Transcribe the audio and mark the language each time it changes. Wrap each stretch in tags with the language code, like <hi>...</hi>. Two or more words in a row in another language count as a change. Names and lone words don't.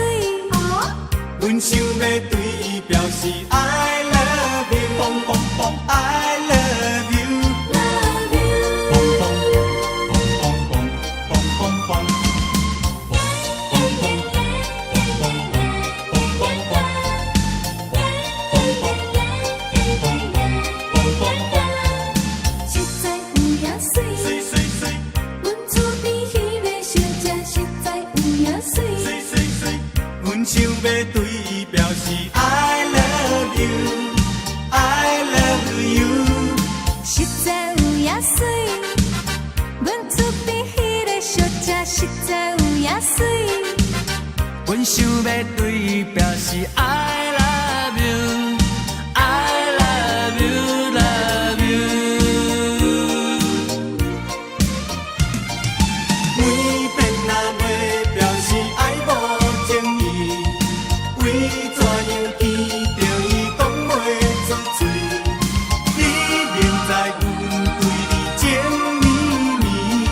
<nan>阮想要对伊表示</nan> <en>I love you, I love you, love you。</en> <nan>实在有影水，水水水，阮厝边迄个小姐实在有影水，水水水，阮想要对伊表示</nan> <en>I love you, I love you。</en> <nan>实在有影水，阮厝边迄个小姐实在有影水，阮想要对伊表示</nan> <en>I love you, I love you, love you。</en> <nan>每遍若要表示爱无情意，为怎样见着伊讲袂出嘴？你明知阮对你情绵绵，</nan>